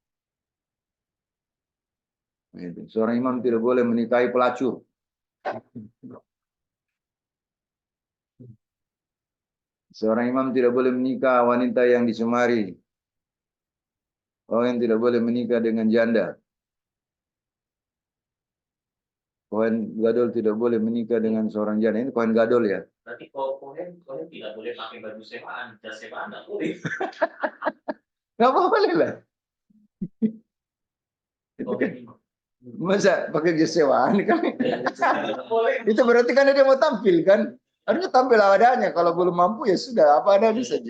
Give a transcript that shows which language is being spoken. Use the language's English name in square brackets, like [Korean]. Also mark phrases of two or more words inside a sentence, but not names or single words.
[Indonesian] Seorang imam tidak boleh menikahi pelacur. Seorang imam tidak boleh menikah wanita yang disemari. Orang yang tidak boleh menikah dengan janda. [Hebrew] כהן גדול [Indonesian] tidak boleh menikah dengan seorang janda. Ini [Hebrew] כהן גדול [Indonesian] ya. Berarti kalau kohen tidak boleh pakai baju sewaan, jas sewaan nggak boleh. Nggak boleh lah. Itu kan, masa pakai jas sewaan kan? Itu berarti kan dia mau tampil kan? Harusnya tampil adanya. Kalau belum mampu ya sudah apa adanya saja.